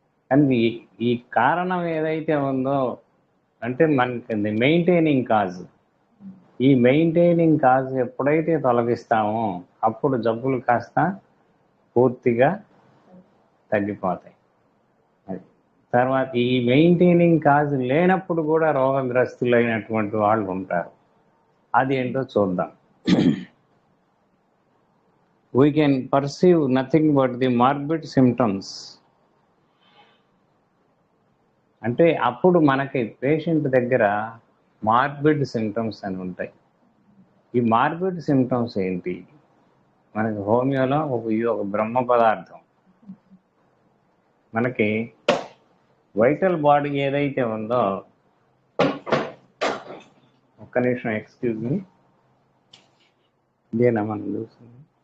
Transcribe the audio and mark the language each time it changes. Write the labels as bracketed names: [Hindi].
[Telugu] కానీ ఈ కారణం ఏదైతే ఉందో అంటే మనకి మెయింటైనింగ్ కాజ్, ఈ మెయింటైనింగ్ కాజ్ ఎప్పుడైతే తొలగిస్తామో అప్పుడు జబ్బులు కాస్త పూర్తిగా తగ్గిపోతాయి. అది తర్వాత ఈ మెయింటైనింగ్ కాజ్ లేనప్పుడు కూడా రోగగ్రస్తులైనటువంటి వాళ్ళు ఉంటారు. అది ఏంటో చూద్దాం. [English] We can perceive nothing but the morbid symptoms. [Telugu] అంటే అప్పుడు మనకి పేషెంట్ దగ్గర మార్బిడ్ సిమ్టమ్స్ అని ఉంటాయి. ఈ మార్బిడ్ సిమ్టమ్స్ ఏంటి? మనకి హోమియోలో ఒక బ్రహ్మ పదార్థం, మనకి వైటల్ బాడీ ఏదైతే ఉందో, ఒక్క నిమిషం ఎక్స్క్యూజ్ మీ, ఇదేనా మనం చూస్తుంది?